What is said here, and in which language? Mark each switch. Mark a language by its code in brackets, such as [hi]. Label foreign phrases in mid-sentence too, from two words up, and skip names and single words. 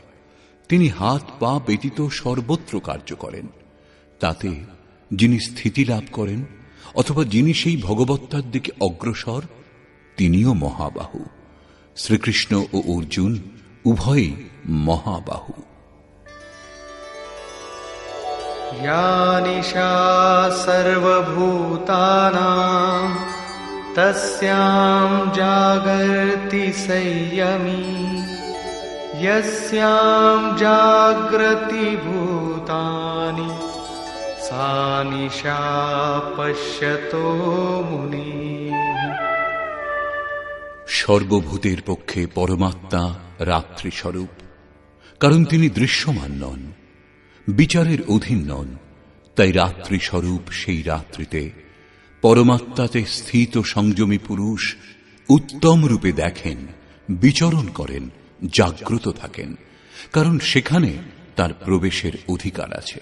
[bn] তিনি হাত পা ব্যতীত সর্বত্র কার্য করেন। তাতে যিনি স্থিতি লাভ করেন অথবা যিনি সেই ভগবত্তার দিকে অগ্রসর, তিনিও মহাবাহু। শ্রীকৃষ্ণ ও অর্জুন উভয়ই মহাবাহু। [sa] या निशा सर्वभूतानां तस्यां जागर्ति संयमी यस्यां जाग्रति भूतानि सा निशा पश्यतो मुनिः। [bn] সর্বভূতের পক্ষে পরমাত্মা রাত্রি স্বরূপ, কারণ তিনি দৃশ্যমান নন, বিচারের অধীন নন। তাই রাত্রি স্বরূপ সেই রাত্রিতে পরমাত্মাতে স্থিত সংযমী পুরুষ উত্তম রূপে দেখেন, বিচরণ করেন, জাগ্রত থাকেন, কারণ সেখানে তার প্রবেশের অধিকার আছে।